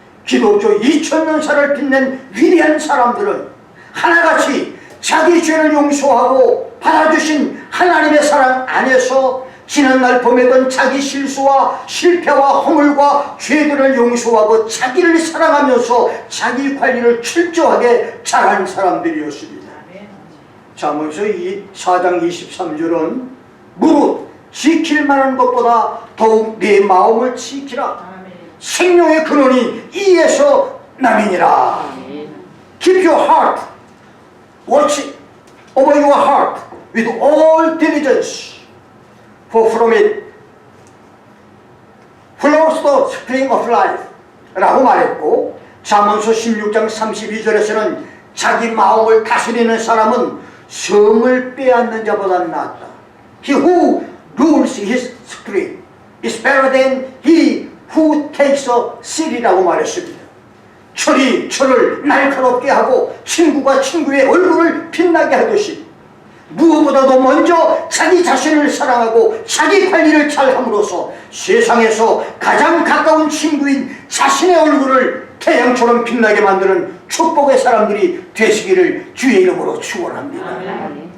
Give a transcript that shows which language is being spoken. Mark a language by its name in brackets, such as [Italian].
[Korean] 기독교 2000년사를 빛낸 위대한 사람들은 하나같이 자기 죄를 용서하고 받아주신 하나님의 사랑 안에서 지난날 범했던 자기 실수와 실패와 허물과 죄들을 용서하고 자기를 사랑하면서 자기 관리를 철저하게 잘한 사람들이었습니다. 잠언서 이 4장 23절은 무릇 지킬 만한 것보다 더욱 내 마음을 지키라. 생명의 근원이 이에서 남이니라. [English] Keep your heart, watch over your heart with all diligence, for from it flows the spring of life [Korean] 라고 말했고, 잠언서 16장 32절에서는 자기 마음을 다스리는 사람은 성을 빼앗는 자보다 낫다. [English] He who rules his spirit is better than he who takes a seat이라고 [Korean] 말했습니다. 철이 철을 날카롭게 하고 친구가 친구의 얼굴을 빛나게 하듯이 무엇보다도 먼저 자기 자신을 사랑하고 자기 관리를 잘함으로써 세상에서 가장 가까운 친구인 자신의 얼굴을 태양처럼 빛나게 만드는 축복의 사람들이 되시기를 주의 이름으로 축원합니다.